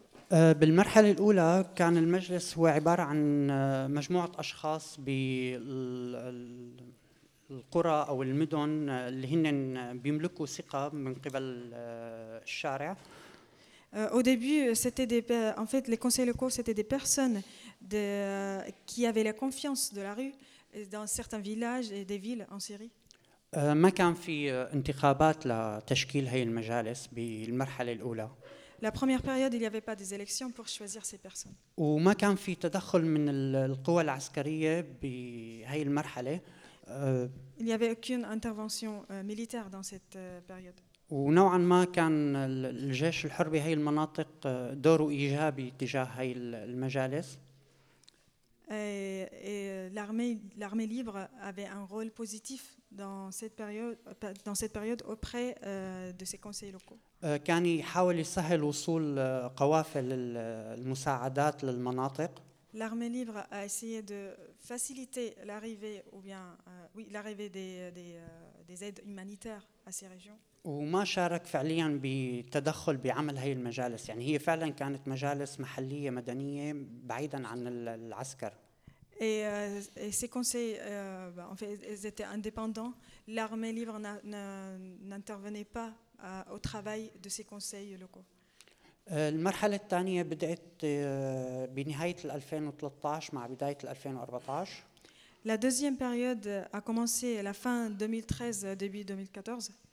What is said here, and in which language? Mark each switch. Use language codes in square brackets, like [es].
[ar] بالمرحلة الأولى كان المجلس هو عبارة عن مجموعة أشخاص بالقرى أو المدن اللي هن بيملكوا ثقة من قبل الشارع. [fr] Au début, c'était des, en fait, les conseils locaux, c'était des personnes de, qui avaient la confiance de la rue dans certains villages et des villes en Syrie. [ar] ما كان في انتخابات لتشكيل هاي المجالس بالمرحلة الأولى. [fr] La première période, il n'y avait pas des élections pour choisir ces personnes. [ar] Ou ma كان في تدخل من القوى العسكرية بهاي المرحلة. [fr] Il n'y avait aucune intervention militaire dans cette période. [ar] ونوعا ما كان الجيش الحر بهاي المناطق دوره إيجابي تجاه هاي المجالس. [fr] Et l'armée libre avait un rôle positif dans cette période auprès de ces conseils locaux. [ar] كان يحاول يسهل وصول قوافل المساعدات للمناطق. [fr] L'armée libre a essayé de faciliter l'arrivée ou bien oui l'arrivée des aides humanitaires à ces régions. [ar] وما شارك فعليا بتدخل بعمل هاي المجالس، يعني هي فعلا كانت مجالس محلية مدنية بعيدا عن العسكر. [fr] Et ces conseils, en fait, ils étaient indépendants. L'armée libre n'intervenait pas au travail de ces conseils locaux. [ar] المرحلة الثانية بدأت بنهاية 2013 مع بداية 2014. [fr] La deuxième période a commencé à la fin 2013, début 2014.